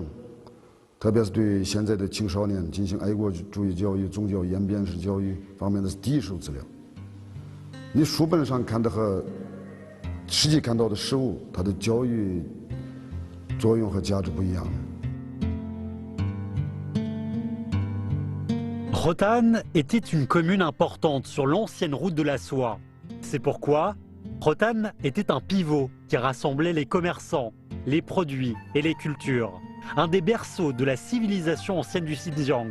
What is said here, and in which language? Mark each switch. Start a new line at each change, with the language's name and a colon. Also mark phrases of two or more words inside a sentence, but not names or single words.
Chinese: 特别是对现在的青少年进行爱国主义教育、宗教演变式教育方面的第一手资料。你书本上看的和实际看到的实物，它的教育作用和价值不一样。
French: Rotanne était une commune importante sur l'ancienne route de la soie. C'est pourquoi Rotanne était un pivot qui rassemblait les commerçants, les produits et les cultures. Un des berceaux de la civilisation ancienne du Xinjiang.